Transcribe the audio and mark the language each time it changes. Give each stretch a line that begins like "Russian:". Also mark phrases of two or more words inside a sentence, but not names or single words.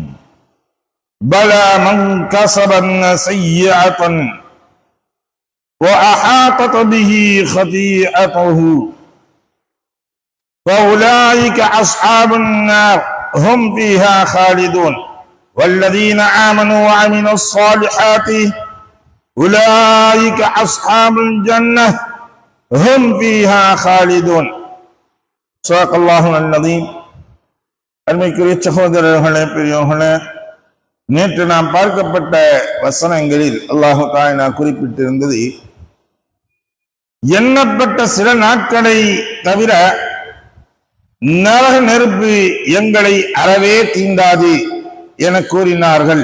Arabic: بلى من كسب سيئة وأحاطت به خطيئته فأولئك أصحاب النار هم فيها خالدون والذين آمنوا وعملوا الصالحات أولئك أصحاب الجنة هم فيها خالدون. صدق الله العظيم.
Tamil: அருமைக்குரிய சகோதரர்களே, பெரியோர்களே, நேற்று நாம் பார்க்கப்பட்ட வசனங்களில்
Arabic: الله تعالى
Tamil: குறிப்பிட்டிருந்தது, எண்ணப்பட்ட சில நாட்களை தவிர நரக நெருப்பு எங்களை அறவே தீண்டாது என கூறினார்கள்.